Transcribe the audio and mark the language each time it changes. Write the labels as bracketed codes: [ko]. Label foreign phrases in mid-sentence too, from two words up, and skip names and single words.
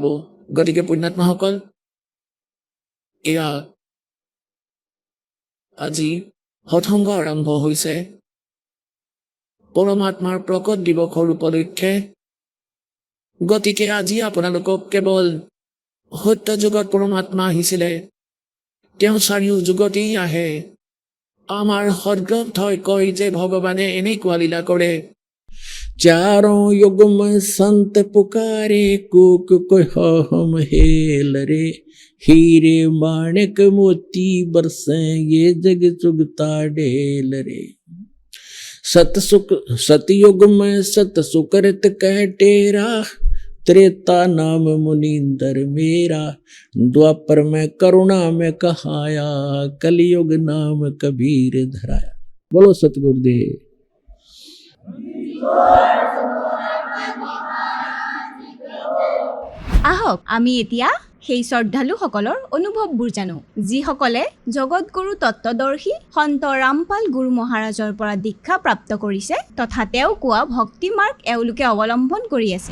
[as] গতিকে পুণ্যাত্মাসকল এয়া আজি সৎসংগ আৰম্ভ হৈছে পৰমাত্মাৰ প্ৰকট দিৱসৰ উপলক্ষে। গতিকে আজি আপোনালোকক কেৱল সত্য যুগত পৰমাত্মা আহিছিলে তেওঁ চাৰিও যুগতেই আহে। আমাৰ সৎগ্ৰন্থই কয় যে ভগৱানে এনেকুৱা লীলা কৰে [hi] चारों युग में संत पुकारे कोक को हम हेल रे हीरे माणिक मोती बरसे ये जग चुगता ढेल रे। सतयुग में सत सुकृत कह टेरा त्रेता नाम मुनींदर मेरा द्वापर में करुणा में कहाया कलयुग नाम कबीर धराया। बोलो सतगुरुदेव। [as] আহক আমি এতিয়া সেই শ্ৰদ্ধালুসকলৰ অনুভৱবোৰ জানো যিসকলে জগতগুৰু তত্ত্বদৰ্শী সন্ত ৰামপাল গুৰু মহাৰাজৰ পৰা দীক্ষা প্ৰাপ্ত কৰিছে তথা তেওঁ কোৱা ভক্তি মাৰ্গ এওঁলোকে অৱলম্বন কৰি আছে।